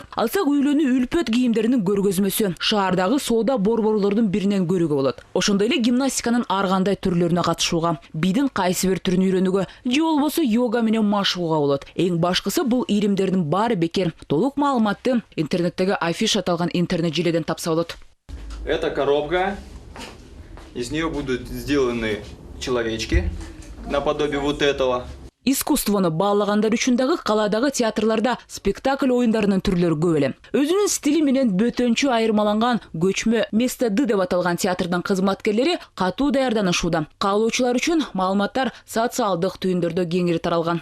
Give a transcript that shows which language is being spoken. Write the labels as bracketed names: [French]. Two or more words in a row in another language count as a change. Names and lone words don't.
[Kyrgyz] Алсак үйлөнүү үлпөт кийимдеринин көргөзмөсү шаардагы соода борборлордун биринен көрүүгө болот. Ошондой эле гимнастиканын ар кандай түрлөрүнө катышууга, бидин кайсы бир түрүн үйрөнүүгө, же болбосо йога менен машыгууга болот. Эң башкысы бул иримдердин баары бекер. Толук маалыматты интернеттеги афиша аталган интернет желеден тапса болот. [Russian] Это коробка. Из нее будут сделаны человечки наподобие вот этого. [Kyrgyz] Искусствону баалагандар үчүн дагы каладагы театрларда спектакль оюндарынын түрлөрү көп эле. Өзүнүн стили менен бөтөнчү айырмаланган көчмө Место Д деп аталган театрдын кызматкерлери катуу даярданышууда. Каалоочулар үчүн маалыматтар социалдык түйүндөрдө кеңири таралган.